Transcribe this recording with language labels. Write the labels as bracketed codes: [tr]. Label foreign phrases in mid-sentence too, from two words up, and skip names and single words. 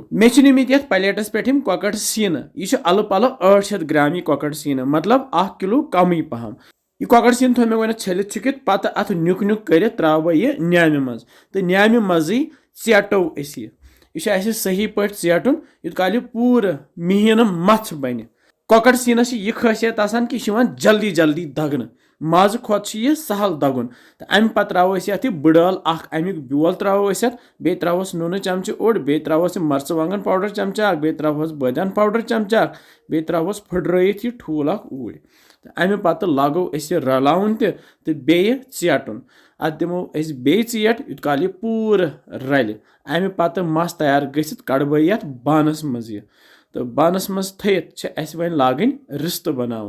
[ks] मे निमित ये प्लेटस पे कॉकर सीन यह अलु पलो 800 ग्राम यह कॉकर सीन मतलब 1 किलो कम पहम। यह कॉकर सीन थो मे छलित छुकित पत अथ नुक नुक कर त्रो यह न्यामि मज तो न्यामि मजी चेटो यह सही पे चेटुन यूत काल यह पूर मिहीन मथ बन। कॉकर सीनस यह खासियत आसान कि जल्दी जल्दी दगन मज खोत यह सहल दगुन तो अम पे त्रो ये बड़ल अमुक बेल त्रो बे त्रोस नून चमच ओड बे त्रोस मर्चवांगन पाउडर चमचा बे त्रोस बदियान पाउडर चमचा बे त्रोस फुट्रत यह ठूल ऊर तो अमे पे लागो रलाउन तो बे चेटुन अत दिमो बे चेट यूत काल यह पूर रल अमे पे मस तैयार गसित कड़ब ये बानस मज तो बानस मज थस वन लागन रिस्त बनावन।